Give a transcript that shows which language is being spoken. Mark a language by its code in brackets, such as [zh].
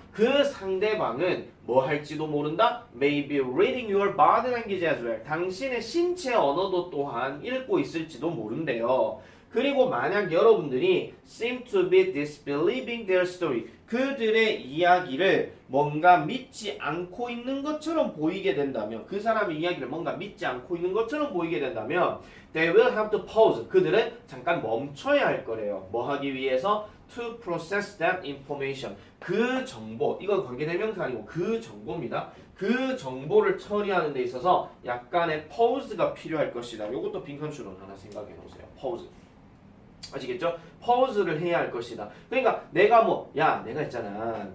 [ko] 그 상대방은 뭐 할지도 모른다? [en] May be reading your body language as well. [ko] 당신의 신체 언어도 또한 읽고 있을지도 모른대요. 그리고 만약 여러분들이 [en] seem to be disbelieving their story. [ko] 그들의 이야기를 뭔가 믿지 않고 있는 것처럼 보이게 된다면 그 사람의 이야기를 뭔가 믿지 않고 있는 것처럼 보이게 된다면 [en] they will have to pause. [ko] 그들은 잠깐 멈춰야 할 거래요. 뭐 하기 위해서? [en] To process that information. [ko] 그 정보, 이건 관계대명사 아니고 그 정보입니다. 그 정보를 처리하는 데 있어서 약간의 pause가 필요할 것이다. 이것도 빈칸 추론 하나 생각해 보세요. pause. 아시겠죠? pause를 해야 할 것이다. 그러니까 내가 뭐, 야, 내가 있잖아.